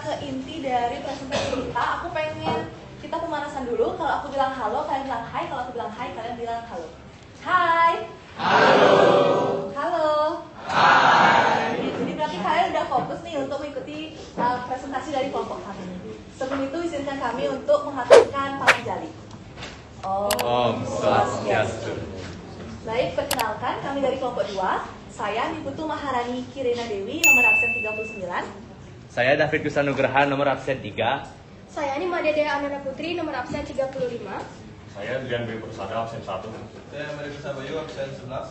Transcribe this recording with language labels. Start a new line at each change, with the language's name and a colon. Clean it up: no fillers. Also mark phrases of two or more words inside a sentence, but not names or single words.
Indonesian: inti dari presentasi kita, aku pengen kita pemanasan dulu. Kalau aku bilang halo, kalian bilang hai. Kalau aku bilang hai, kalian bilang halo. Hai. Halo. Halo. Hai. Jadi berarti kalian udah fokus nih untuk mengikuti presentasi dari kelompok kami. Sebelum itu izinkan kami untuk menghaturkan palang jali.
Sanskrit: Om Swastiastu.
Indonesian: Baik, perkenalkan kami dari kelompok 2. Saya Niputu Maharani Kirina Dewi, nomor absen 39. Saya David Kusanugraha, nomor absen 3. Saya Nima Dede Ananda Putri, nomor absen 35. Saya Dian B. Persada, absen 1. Saya Mary Bayu, absen 11.